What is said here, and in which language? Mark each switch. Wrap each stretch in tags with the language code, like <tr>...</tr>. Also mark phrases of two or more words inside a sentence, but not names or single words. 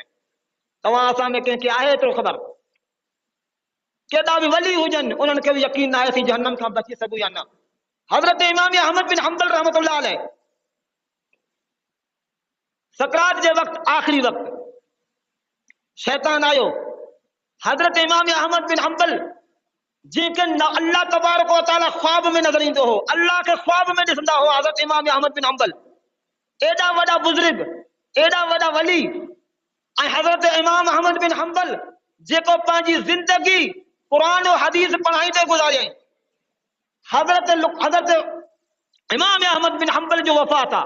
<sd>तव्हां असां में कंहिंखे आहे एतिरो ख़बर? केॾा बि वली हुजनि उन्हनि खे बि यकीन न आहे असीं जहन्नम खां बची सघूं या न। हज़रत इमाम अहमद बिन हंबल</sd> <ar>رحمة الله عليه</ar> <sd>सकरात जे वक़्तु आख़िरी वक़्तु शैतान आयो। हज़रत इमाम अहमद बिन हंबल जंहिंखे न</sd> <ar>الله تبارك وتعالى</ar> <sd>ख्वाब में नज़र ईंदो हो, अल्लाह के ख्वाब में ॾिसंदा हो। हज़रत इमाम अहमद बिन हंबल एॾा वॾा बुज़ुर्ग, एॾा वॾा वली, ऐं हज़रत इमाम अहमद बिन हंबल जेको पंहिंजी ज़िंदगी कुरान और हदीस पढ़ाईंदे गुज़ारियईं। हज़रत इमाम अहमद बिन हंबल जो वफ़ात आहे।</sd>